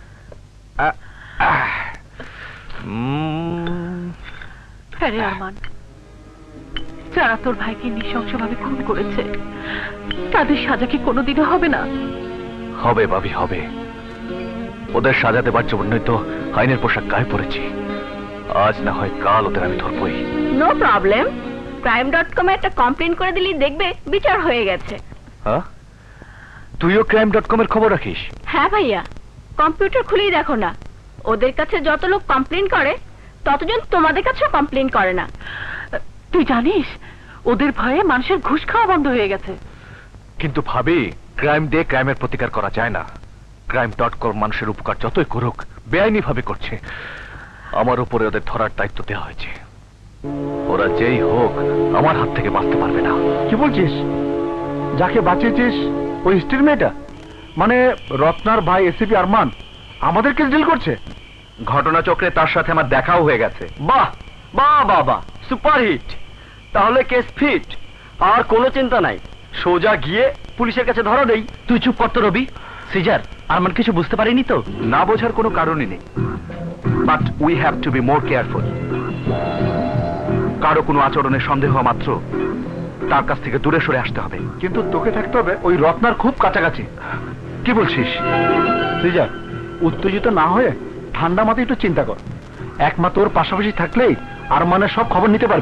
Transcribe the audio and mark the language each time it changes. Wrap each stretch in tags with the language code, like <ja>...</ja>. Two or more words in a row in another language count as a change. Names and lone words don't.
<bn>আরে আরমান, যারা তোর ভাইকে নৃশংসভাবে খুন করেছে তাদের সাজা কি কোনোদিনও হবে না? হবে ভাবি, হবে। ওদের সাজা দেবার জন্যই তো আইনের পোশাক গায়ে পড়েছি। আজ না হয় কাল ওদের আমি ধরবই।</bn> <en>no problem.</en> <bn>crime.com এ একটা কমপ্লেইন করে দিলেই দেখবে বিচার হয়ে গেছে। হ্যাঁ, তুইও crime.com এর খবর রাখিস? হ্যাঁ ভাইয়া, কম্পিউটার খুলেই দেখো না। ওদের কাছে যত লোক কমপ্লেইন করে ততজন তোমাদের কাছেও কমপ্লেইন করে না। তুই জানিস ওদের ভয়ে মানুষের ঘুষ খাওয়া বন্ধ হয়ে গেছে। কিন্তু ভাবি, ক্রাইম দিয়ে ক্রাইমের প্রতিকার করা যায় না। crime.com মানুষের উপকার যতই করুক বেআইনি ভাবে করছে। আমার উপরে ওদের ধরার দায়িত্ব দেওয়া হয়েছে। ওরা যেই হোক আমার হাত থেকে বাঁচতে পারবে না। কি বলছিস? যাকে বাঁচিয়েছিস ওই স্ত্রীর মেয়েটা, মানে রত্নার ভাই এসিপি আরমান আমাদের কেস ডিল করছে? ঘটনাচক্রে তার সাথে আমার দেখাও হয়ে গেছে। বাহ বাহ বাবা,</bn> <en>super hit.</en> <bn>তাহলে</bn> <en>case fit,</en> <bn>আর কোনো চিন্তা নাই। সোজা গিয়ে পুলিশের কাছে ধরা দেই। তুই চুপ করতো রবি। সিজার, আরমান কিছু বুঝতে পারিনি তো? না বোঝার কোনো কারণই নেই,</bn> <en>but we have to be more careful.</en> <bn>কারো কোনো আচরণে সন্দেহ মাত্র তার কাছ থেকে দূরে সরে আসতে হবে। কিন্তু তোকে থাকতে হবে ওই রত্নার খুব কাছাকাছি। কি বলছিস? শ্রীজা, উত্তেজিত না হয়ে ঠান্ডা মাথায় একটু চিন্তা কর। একমাত্র ওর পাশাপাশি থাকলেই আরমানের সব খবর নিতে পারবে।</bn>